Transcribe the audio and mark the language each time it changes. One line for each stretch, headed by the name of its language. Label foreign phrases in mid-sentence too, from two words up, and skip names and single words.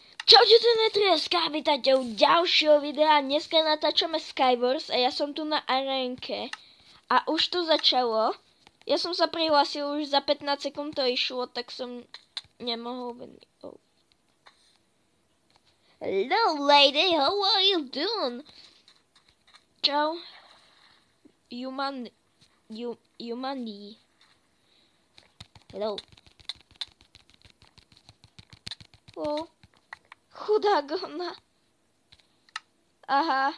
Slovak: Čaute, to je Netrieska, vítajte u ďalšieho videa. Dneska natáčame Skywars a ja som tu na arénke. A už to začalo. Ja som sa prihlásil, už za 15 sekúnd to išlo, tak som nemohol vedieť. Oh.
English: Hello lady, how are you doing?
Slovak: Čau. Humani.
English: Hello. Oh.
Slovak: Chudák ona. Aha.